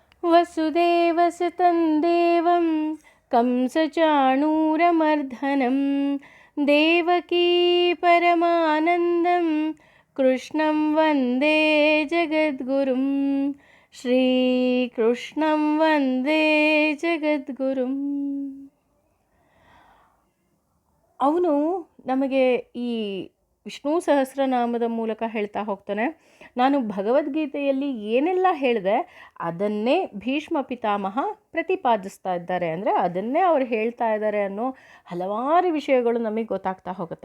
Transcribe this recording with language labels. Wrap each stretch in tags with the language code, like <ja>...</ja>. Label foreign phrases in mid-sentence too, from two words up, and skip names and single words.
<sa>ವಸುದೇವಸುತಂ ದೇವಂ ಕಂಸಚಾಣೂರಮರ್ಧನಂ ದೇವಕೀ ಪರಮಾನಂದಂ ಕೃಷ್ಣಂ ವಂದೇ ಜಗದ್ಗುರುಂ ಶ್ರೀಕೃಷ್ಣಂ ವಂದೇ ಜಗದ್ಗುರುಂ.</sa> <kn>ಅವನು ನಮಗೆ ಈ ವಿಷ್ಣು ಸಹಸ್ರನಾಮದ ಮೂಲಕ ಹೇಳ್ತಾ ಹೋಗ್ತಾನೆ, ನಾನು ಭಗವದ್ಗೀತೆಯಲ್ಲಿ ಏನೆಲ್ಲ ಹೇಳಿದೆ ಅದನ್ನೇ ಭೀಷ್ಮ ಪಿತಾಮಹ ಪ್ರತಿಪಾದಿಸ್ತಾ ಇದ್ದಾರೆ, ಅಂದರೆ ಅದನ್ನೇ ಅವ್ರು ಹೇಳ್ತಾ ಇದ್ದಾರೆ ಅನ್ನೋ ಹಲವಾರು ವಿಷಯಗಳು ನಮಗೆ ಗೊತ್ತಾಗ್ತಾ ಹೋಗುತ್ತೆ.</kn>